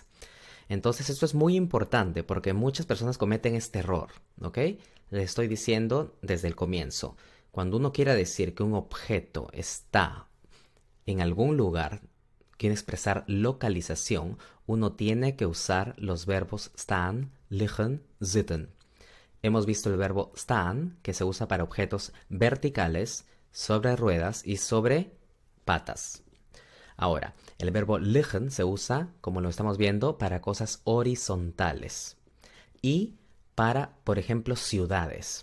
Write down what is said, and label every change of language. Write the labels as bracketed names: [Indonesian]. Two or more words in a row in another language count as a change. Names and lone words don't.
[Spanish] Entonces esto es muy importante porque muchas personas cometen este error, ¿ok? Les estoy diciendo desde el comienzo. Cuando uno quiera decir que un objeto está en algún lugar, quiere expresar localización, uno tiene que usar los verbos [Dutch] staan, liggen, zitten. [Spanish] Hemos visto el verbo staan, que se usa para objetos verticales, sobre ruedas y sobre patas. Ahora, el verbo liggen se usa, como lo estamos viendo, para cosas horizontales y para, por ejemplo, ciudades.